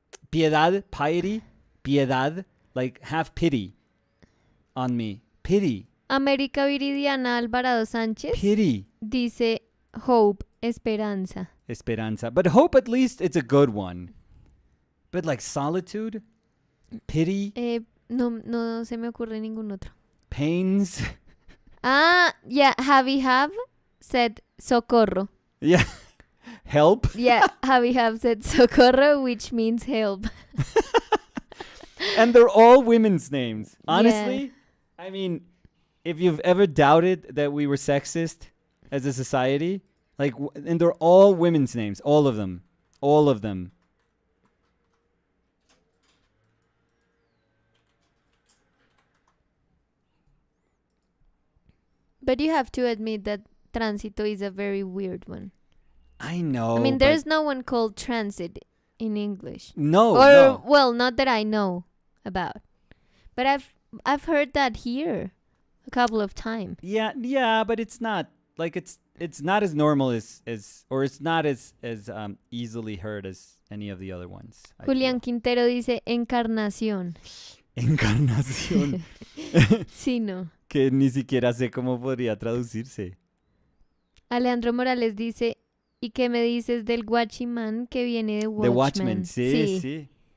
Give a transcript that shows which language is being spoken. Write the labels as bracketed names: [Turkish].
[English] Piedad, piety, piedad, like have pity on me. Pity, [Spanish] América Viridiana Alvarado Sánchez [English] pity, [Spanish] dice hope, esperanza. esperanza. [English] But hope, at least it's a good one. But like solitude, pity, [Spanish] No se me ocurre ningún otro. [English] pains. Yeah, Have said socorro. Yeah. Help. Yeah, Have said socorro, which means help. And they're all women's names. Honestly, I mean, if you've ever doubted that we were sexist as a society, like, and they're all women's names, all of them. All of them. But you have to admit that tránsito is a very weird one. I know. I mean, but- there's no one called transit in English. no, Or no. well, not that I know about. But I've heard that here a couple of times. Yeah, but it's not like it's not as normal as or it's not as easily heard as any of the other ones. I [Spanish] Julián Quintero dice encarnación. Encarnación. Sí, no. Que ni siquiera sé cómo podría traducirse. Alejandro Morales dice, ¿y qué me dices del Watchman que viene de Watchmen? The Watchmen, sí.